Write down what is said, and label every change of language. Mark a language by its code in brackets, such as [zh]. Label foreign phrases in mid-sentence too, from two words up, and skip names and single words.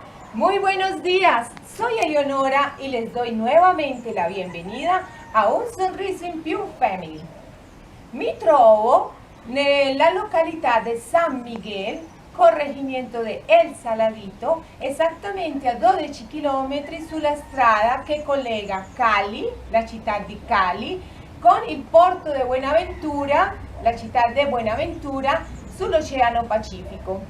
[es] Muy buenos días, soy Eleonora y les doy nuovamente la bienvenida a Un Sorriso in Più Family. [it] Mi trovo nella località di San Miguel, corregimiento di El Saladito, esattamente a 12 km sulla strada che collega Cali, la città di Cali, con il porto di Buenaventura, la città di Buenaventura, sull'Oceano Pacifico.